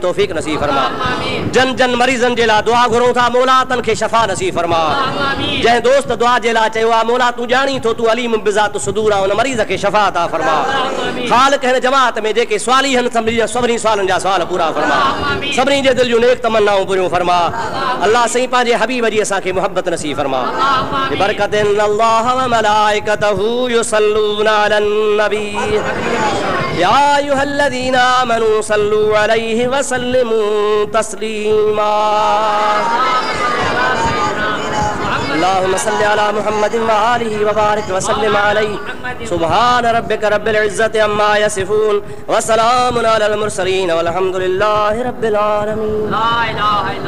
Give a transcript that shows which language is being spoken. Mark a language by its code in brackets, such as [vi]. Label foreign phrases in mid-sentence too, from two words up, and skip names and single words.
[sd] तौफ़ीक़ नसीब फरमा जन जन मरीज़नि जे लाइ दुआ घुरूं था मौला तन खे शफ़ा नसीब फरमा जंहिं दोस्त दुआ जे लाइ चयो आहे मौला तूं ॼाणी थो तूं [ar] عليم بذات الصدور [sd] आहे उन मरीज़ खे शफ़ा अता फरमा ख़ालिक़ हिन जमात में जेके सवाली आहिनि सभिनी सवालनि जा सवाल पूरा फरमा सभिनी जे दिलि जूं नेक तमन्नाऊं पूरियूं फरमा अल्लाह सही पंहिंजे हबीब जी असांखे मुहब्बत नसीब फरमा बरकतिन [ar] الله و ملائكته يصلون على النبي يا أيها الذين آمنوا صلوا عليه و سلموا تسليما اللهم صل على محمد و آله و بارك و سلم عليه سبحان ربك رب العزة عما يصفون و سلام على المرسلين والحمد لله رب العالمين لا إله إلا الله.